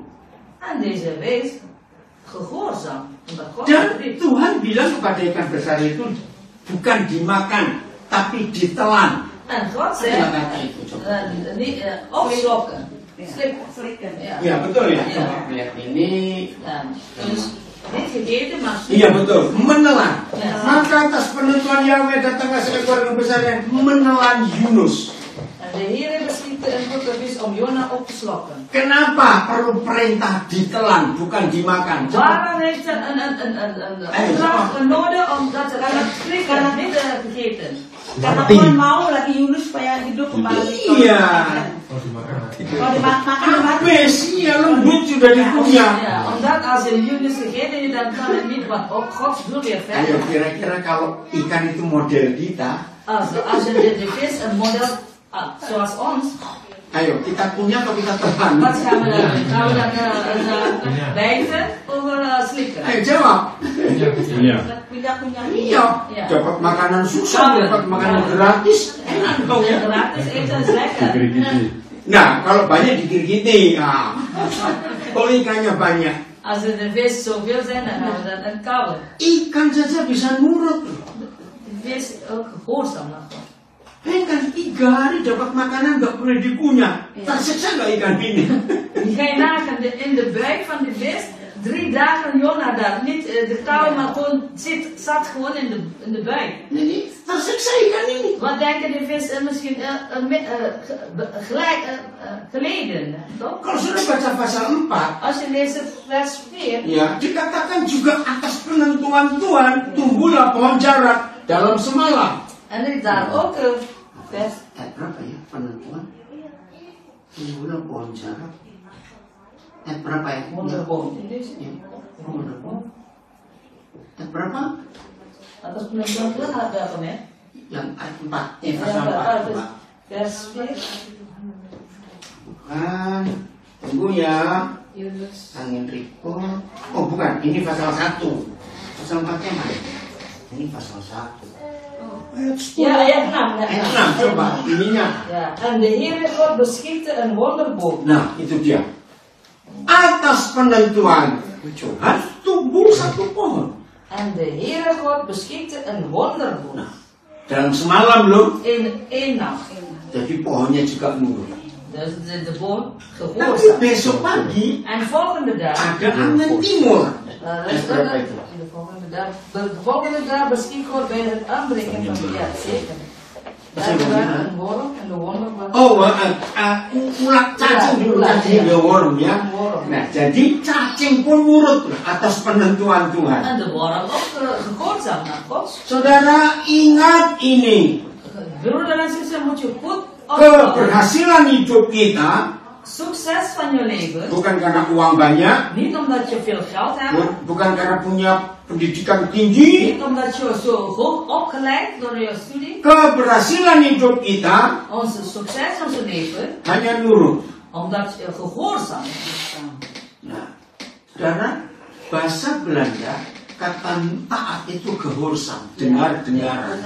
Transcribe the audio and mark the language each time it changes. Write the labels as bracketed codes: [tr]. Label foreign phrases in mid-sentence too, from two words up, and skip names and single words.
[nl] En deze vis gehoorzaam. Omdat God Dan het riep. [id] Tuhan bilang kepada ikan besar itu bukan dimakan, tapi ditelan. [nl] En God [id] Apa [nl] zegt, [id] kata itu? Coba. [nl] niet opslokken. Slikken. Ja. [id] Ya betul ya. Iya. Coba lihat ini. [nl] Ja. Dus niet gegeten, maar [id] Iya betul, menelan. Ya. Maka atas penentuan Yahweh datanglah seekor yang besar yang menelan Yunus. [nl] En de Heer beschiekte een grote vis om Jona op te slokken. [id] Kenapa perlu perintah ditelan, bukan dimakan? Coba. [nl] Waarom heeft hij een opdracht nodig om dat te gaan niet gegeten? [id] Karena Tuhan mau lagi Yunus supaya hidup kembali. Iya. Kalau dimakan Habis, iya lembut sudah dikunyah. [nl] Ja, omdat als je Yunus gegeten hebt, dan kan het niet, want ook Gods wil weer [id] Ayo [nl] verder. [id] kira-kira kalau ikan itu model kita, [nl] Als je de vis een model zoals ons, [id] ayo kita kunyah atau kita telan? [nl] wat gaan we dan doen? Gaan we dan bijten of slikken? [id] Ayo jawab. pindah-pindah. Iya. Iya. Dapat makanan susah, dapat makanan gratis, enak dong ya. [nl] Gratis eten is lekker. [id] Nah, kalau banyak dikirkiti, nah. Kalau ikannya banyak, [nl] Als er de vis zoveel zijn, dan gaan we dat een kauwen. [id] ikan saja bisa nurut. [nl] De vis ook gehoorzaam naar God. [id] Ikan 3 hari dapat makanan nggak boleh dikunyah. Tersiksa nggak ikan ini? [nl] Ga je nagaan, in de buik van de vis, 3 dagen Jona daar. Niet de kauwen, maar gewoon zat gewoon in de buik. [id] Jadi tersiksa ikan ini. [nl] Wat denken de vis misschien geleden, toch? [id] Kalau sudah baca pasal 4, [nl] Als je leest vers 4, [id] ya dikatakan juga atas penentuan Tuhan tumbuhlah pohon jarak dalam semalam. [nl] en er is daar ook een vers. [id] Berapa ya penentuan? Tumbuhlah pohon jarak. Berapa ya? [nl] Wonderboom. [id] Ya, wonderboom. Berapa? Atas penentuan Tuhan ada apa ya? Yang ayat 4, pasal 4. Coba. [nl] Vers 4. [id] Bukan. Tunggu ya. Yunus. Angin report. Oh bukan, ini pasal 1. Pasal 4-nya mana? Ini pasal 1. Ja, ayat 6. Ayat 6, coba. Ininya. [nl] Ja, en de Heere God beschikte een wonderboom. [id] Nah, itu dia. Atas penentuan Tuhan tumbuh satu pohon. [nl] En de Heere God beschikte een wonderboom. [id] Nah, dalam semalam loh. [nl] In één nacht. [id] Jadi pohonnya juga nurut. [nl] Dus de boom [id] Tapi [nl] gehoorzaam. [id] besok pagi [nl] En volgende dag. [id] ada angin timur. [nl] De volgende dag beschikt God bij het aanbreken van de jaar. Zeker. Daar werd een worm en de worm was. [id] Oh, ulat cacing dulu cacing [en] the worm [id] ya. [nl] Worm. [id] Nah, jadi cacing pun nurut atas penentuan Tuhan. [nl] En de worm ook gehoorzaam naar God. [id] Saudara ingat ini, [nl] Broeder en zuster, moet je goed ophouden. [id] keberhasilan hidup kita [nl] Succes van je leven. [id] bukan karena uang banyak, [nl] Niet omdat je veel geld hebt. [id] bukan karena punya pendidikan tinggi. [nl] Niet omdat je zo hoog opgeleid door je studie. [id] Keberhasilan hidup kita [nl] Onze succes, onze leven. [id] hanya nurut. [nl] Omdat je gehoorzaam bent. [id] Nah, saudara, bahasa Belanda kata taat itu gehoorzaam, dengar-dengaran.